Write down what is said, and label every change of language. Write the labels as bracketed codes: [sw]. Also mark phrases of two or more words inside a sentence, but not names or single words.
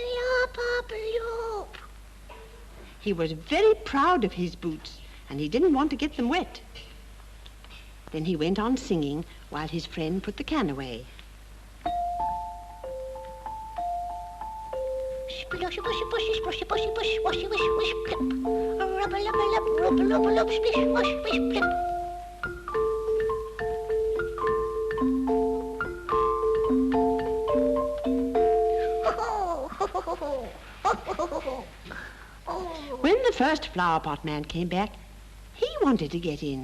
[en] He was very proud of his boots, and he didn't want to get them wet. Then he went on singing while his friend put the can away. Splashy washy washy, splashy washy wash, washy wash wash, plip. Rub-a-lub-a-lub, rub-a-lub-a-lub, splish wash wash, plip. When the first flower pot man came back, he wanted to get in.